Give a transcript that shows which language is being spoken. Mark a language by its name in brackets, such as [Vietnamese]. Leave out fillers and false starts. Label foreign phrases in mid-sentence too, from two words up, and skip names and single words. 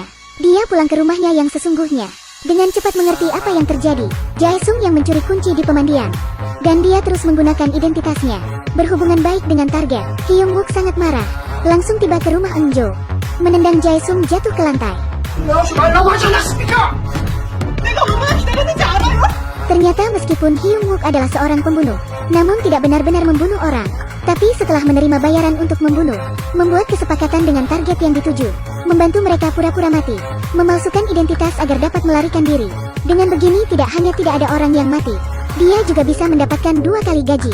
[Indonesian] Dia pulang ke rumahnya yang sesungguhnya. Dengan cepat mengerti apa yang terjadi. Jae-sung yang mencuri kunci di pemandian, dan dia terus menggunakan identitasnya. Berhubungan baik dengan target. Hyung-wook sangat marah. Langsung tiba ke rumah Eun Jo, menendang Jae-sung jatuh ke lantai. [Korean] 나오지 말라고 하지 않았습니까? 내가 얼마나 기다렸는지 알아요? [Indonesian] Ternyata meskipun Hyung Wook adalah seorang pembunuh, namun tidak benar-benar membunuh orang. Tapi setelah menerima bayaran untuk membunuh, membuat kesepakatan dengan target yang dituju, membantu mereka pura-pura mati, memalsukan identitas agar dapat melarikan diri. Dengan begini tidak hanya tidak ada orang yang mati, dia juga bisa mendapatkan 2 kali gaji.